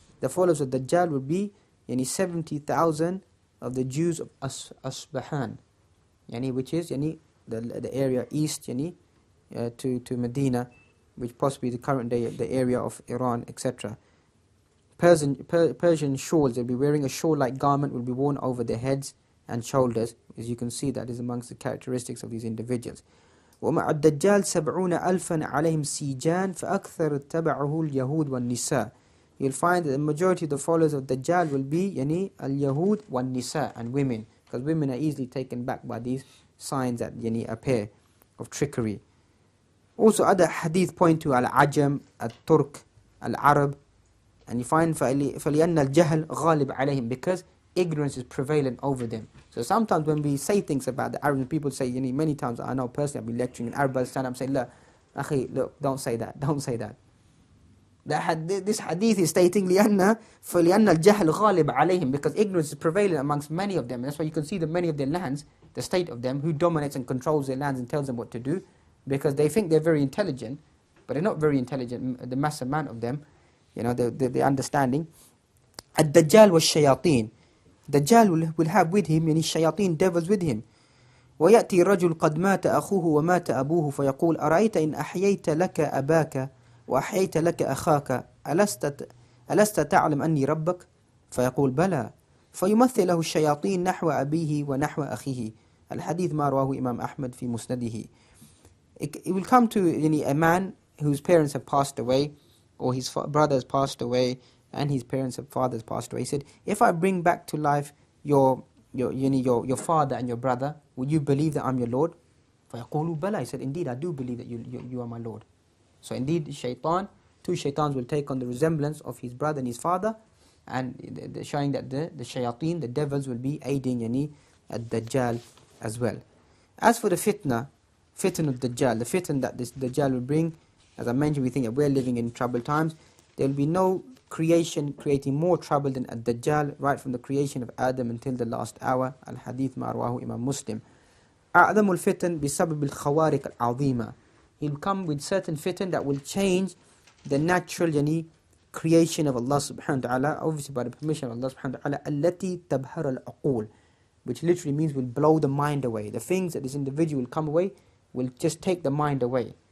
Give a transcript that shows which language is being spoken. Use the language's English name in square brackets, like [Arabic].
[English] The followers of Dajjal will be 70,000 of the Jews of Asbahan, which is the area east to Medina, which possibly the current day the area of Iran, etc. Persian shawls, they'll be wearing a shawl-like garment, will be worn over their heads and shoulders. As you can see, that is amongst the characteristics of these individuals. [Arabic] ومع الدجال 70,000 عليهم سيجان فأكثر اتبعه اليهود والنساء. [English] You'll find that the majority of the followers of Dajjal will be al-Yahud wal-Nisa, and women, because women are easily taken back by these signs that appear of trickery. Also other hadith point to al-Ajam, al-Turk, al-Arab, and you find [Arabic] فَلِأَنَّ الْجَهْلِ غَالِبْ عَلَيْهِمْ, [English] because ignorance is prevalent over them. So sometimes when we say things about the Arabs, people say, many times I know personally, I've been lecturing in Arab, stand up and say, look, don't say that. This hadith is stating [Arabic] فَلِأَنَّ الْجَهْلِ غَالِبْ عَلَيْهِمْ, [English] because ignorance is prevalent amongst many of them. And that's why you can see that many of their lands, the state of them, who dominates and controls their lands and tells them what to do, because they think they're very intelligent, but they're not very intelligent, the mass amount of them, the understanding. Ad-Dajjal was shayateen. Dajjal will have with him shayateen, devils with him. [Arabic] ويأتي رجل قد مات أخوه ومات أبوه فيقول أرأيت إن أحييت لك أباك وأحييت لك أخاك ألست تعلم أني ربك؟ فيقول بلى. فيمثل له الشياطين نحو أبيه ونحو أخيه. الحديث ما رواه إمام أحمد في مسنده. [English] It will come to a man whose parents have passed away, or his brother has passed away, and his parents' father has passed away. He said, if I bring back to life your father and your brother, will you believe that I'm your Lord? [Arabic] فَيَقُولُوا بَلَى. [English] He said, indeed, I do believe that you are my Lord. So indeed, two shaitans will take on the resemblance of his brother and his father, and showing that the shayateen, the devils, will be aiding ad-Dajjal as well. As for the fitna of Dajjal, the fitna that this Dajjal will bring, as I mentioned, we think that we're living in troubled times. There will be no creation creating more trouble than ad-Dajjal, right from the creation of Adam until the last hour. [Arabic] Al-Hadeeth ma'arwahu Imam Muslim. أعظم الفتن بسبب الخوارق العظيمة. [English] He'll come with certain fitan that will change the natural creation of Allah subhanahu wa ta'ala, obviously by the permission of Allah subhanahu wa ta'ala, [Arabic] التي تبهر العقول, [English] which literally means will blow the mind away. The things that this individual will come away will just take the mind away.